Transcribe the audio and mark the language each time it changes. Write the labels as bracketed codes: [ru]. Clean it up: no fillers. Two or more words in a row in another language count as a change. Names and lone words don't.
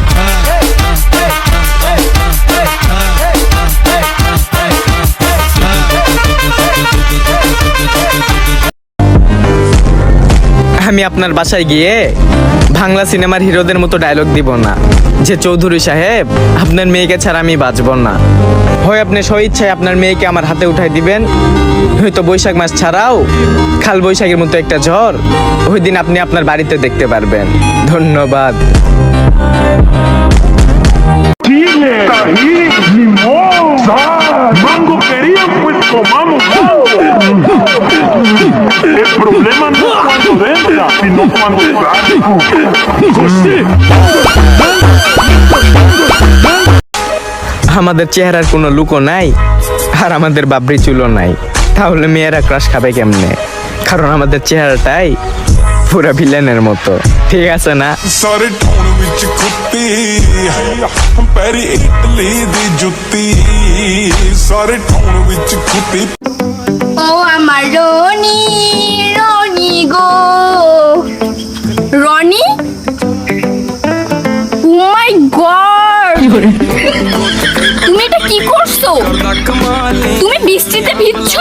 [bn] আমি আপনার বাসায় গিয়ে বাংলা সিনেমার হিরোদের মতো ডায়লগ দিব না যে চৌধুরী সাহেব আপনার মেয়েকে ছাড়া আমি বাঁচব না। হয় আপনি স্বইচ্ছায় আপনার মেয়েকে আমার হাতে উঠাই দিবেন, হয়তো বৈশাখ মাস ছাড়াও কাল বৈশাখের মতো একটা ঝড় ওই দিন আপনি আপনার বাড়িতে দেখতে পারবেন। ধন্যবাদ। [es] Mango querían, pues comamos. El problema no es cuando entra, sino cuando sale. [bn] আমাদের চেহারার কোনো লুকও নাই আর আমাদের বাবরি চুলও নাই, তাহলে মেয়েরা ক্রাশ খাবে কেমনে? কারণ আমাদের চেহারাটাই পুরো ভিলেনের মতো, ঠিক আছে না? [pa] ਸਾਰੇ ਟੌਣ ਵਿੱਚ ਕੁੱਤੀ ਪੈਰੀ ਇਟਲੀ ਦੀ ਜੁੱਤੀ ਸਾਰੇ ਟੌਣ ਵਿੱਚ ਕੁੱਤੀ [bn] ও আমার রনি, রনি গো, রনি। [en] oh my god, [bn] তুমি এটা কি করছো? তুমি বৃষ্টিতে ভিজছো?